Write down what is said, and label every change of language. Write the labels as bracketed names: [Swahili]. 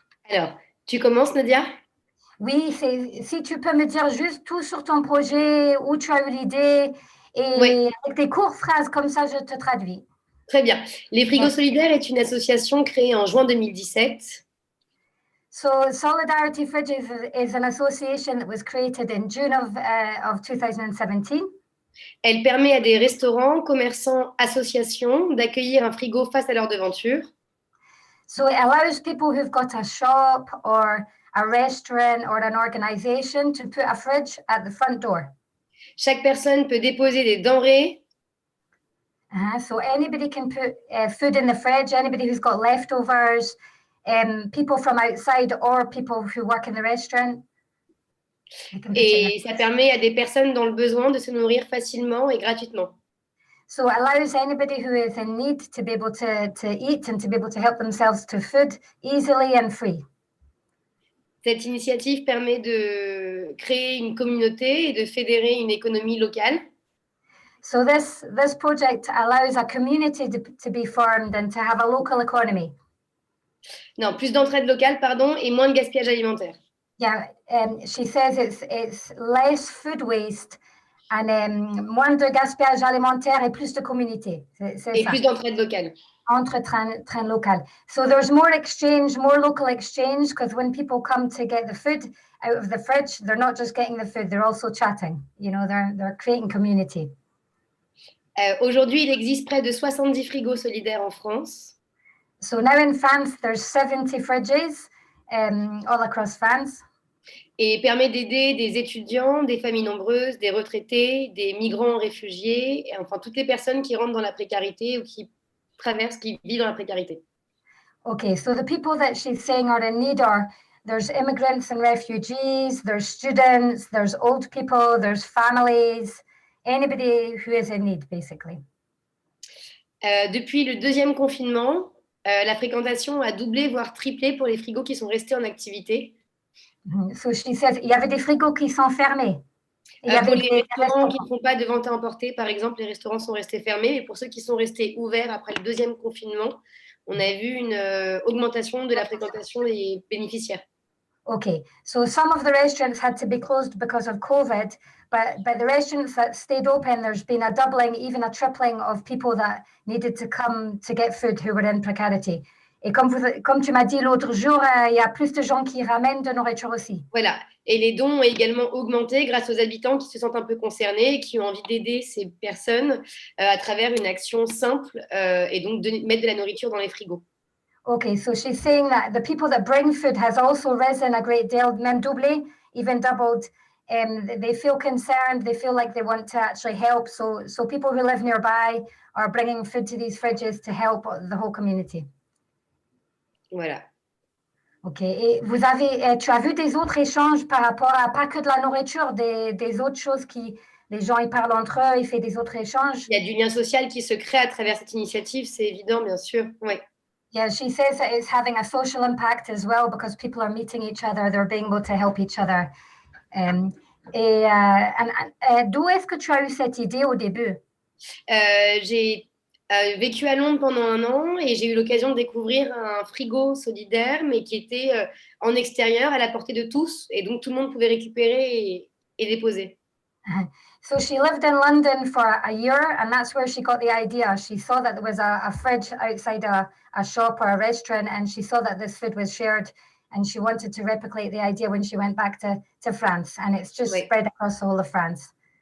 [French] Alors, tu commences, Nadia? Oui, si tu peux me dire juste tout sur ton projet, où tu as eu l'idée, et Oui. avec des courtes phrases, comme ça, je te traduis. Très bien. Les Frigos Solidaires est une association créée en juin 2017. [English] So Solidarity Fridges is an association that was created in June of 2017. [French] Elle permet à des restaurants, commerçants, associations d'accueillir un frigo face à leur devanture. [English] So it allows people who've got a shop or a restaurant or an organization to put a fridge at the front door. [French] Chaque personne peut déposer des denrées. [English] So anybody can put food in the fridge, anybody who's got leftovers, people from outside or people who work in the restaurant. [French] Et ça permet à des personnes dans le besoin de se nourrir facilement et gratuitement. [English] So it allows anybody who is in need to be able to eat and to be able to help themselves to food easily and free. [French] Cette initiative permet de créer une communauté et de fédérer une économie locale. [English] So this project allows a community to be formed and to have a local economy. [French] Non, plus d'entraide locale, pardon, et moins de gaspillage alimentaire. [English] Yeah, she says it's less food waste and [French] moins de gaspillage alimentaire et plus de communauté. Et plus d'entraide locale. Entraide locale. [English] So there's more exchange, more local exchange, because when people come to get the food out of the fridge, they're not just getting the food, they're also chatting. You know, they're creating community. [French] Aujourd'hui, il existe près de 70 frigos solidaires en France. [English] So now in France, there's 70 fridges all across France. [French] Et permet d'aider des étudiants, des familles nombreuses, des retraités, des migrants réfugiés, et enfin toutes les personnes qui rentrent dans la précarité ou qui vivent dans la précarité. [English] Okay, so the people that she's saying are in need are, there's immigrants and refugees, there's students, there's old people, there's families, anybody who is in need, basically. [French] Depuis le deuxième confinement, la fréquentation a doublé, voire triplé pour les frigos qui sont restés en activité. [English] So she says, [French] il y avait des frigos qui sont fermés. Pour les restaurants qui ne font pas de vente à emporter, par exemple, les restaurants sont restés fermés, mais pour ceux qui sont restés ouverts après le deuxième confinement, on a vu une augmentation de la fréquentation des bénéficiaires. [English] Okay, so some of the restaurants had to be closed because of COVID, but the restaurants that stayed open, there's been a doubling, even a tripling of people that needed to come to get food who were in precarity. [French] Et comme tu m'as dit l'autre jour, il y a plus de gens qui ramènent de nourriture aussi. Voilà, et les dons ont également augmenté grâce aux habitants qui se sentent un peu concernés et qui ont envie d'aider ces personnes à travers une action simple et donc de mettre de la nourriture dans les frigos. [English] Okay, so she's saying that the people that bring food has also risen a great deal, [French] même doublé, [English] even doubled. They feel concerned, they feel like they want to actually help. So people who live nearby are bringing food to these fridges to help the whole community. [French] Voilà. Ok, et tu as vu des autres échanges par rapport à, pas que de la nourriture, des autres choses qui, les gens ils parlent entre eux, ils font des autres échanges. Il y a du lien social qui se crée à travers cette initiative, c'est évident, bien sûr. Ouais. [English] Yeah, she says that it's having a social impact as well because people are meeting each other, they're being able to help each other. [French] D'où est-ce que tu as eu cette idée au début? J'ai vécu à Londres pendant 1 an et j'ai eu l'occasion de découvrir un frigo solidaire, mais qui était en extérieur, à la portée de tous, et donc tout le monde pouvait récupérer et déposer. [English] So she lived in London for a year, and that's where she got the idea. She saw that there was a fridge outside a shop or a restaurant, and she saw that this food was shared, and she wanted to replicate the idea when she went back to France, and it's just spread across all of France.